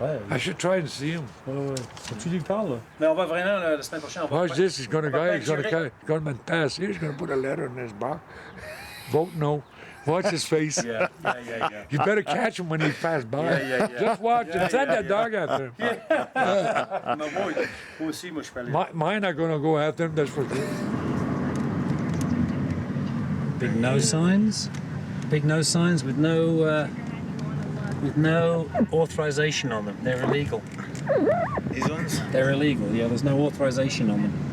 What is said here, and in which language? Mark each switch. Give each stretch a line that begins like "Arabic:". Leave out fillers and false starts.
English: I should try and see him.
French: Faut que tu lui parles, là. Mais on va vraiment, la semaine prochaine, on va...
English: Watch this. He's going to pass here. He's going to put a letter in his box. Vote no. Watch his face. Yeah. You better catch him when he pass by. Yeah. Just watch him. Send that dog after him.
French: Ma boy, moi aussi, moi, je peux aller.
English: Mine are going to go after him, that's for sure. Big no signs. Big no signs with no authorization on them. They're illegal. These ones? They're illegal, yeah. There's no authorization on them.